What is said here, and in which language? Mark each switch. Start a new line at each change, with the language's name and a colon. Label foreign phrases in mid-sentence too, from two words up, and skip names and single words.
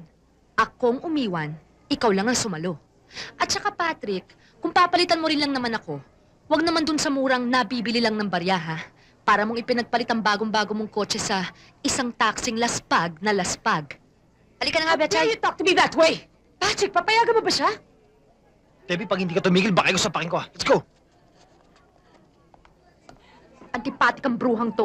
Filipino: Akong umiwan, ikaw lang ang sumalo. At saka, Patrick, kung papalitan mo rin lang naman ako, wag naman dun sa murang nabibili lang ng barya, ha? Para mong ipinagpalit ang bagong-bago mong kotse sa isang taksing laspag na laspag. Halika na nga,
English: How dare Betchay. you talk to me that way?
Filipino: Patrick, papayagan mo ba siya? Debbie, pag hindi ka tumigil, baka ko sa pakin ko.
English: Let's go!
Filipino: Antipatik ang bruhang to.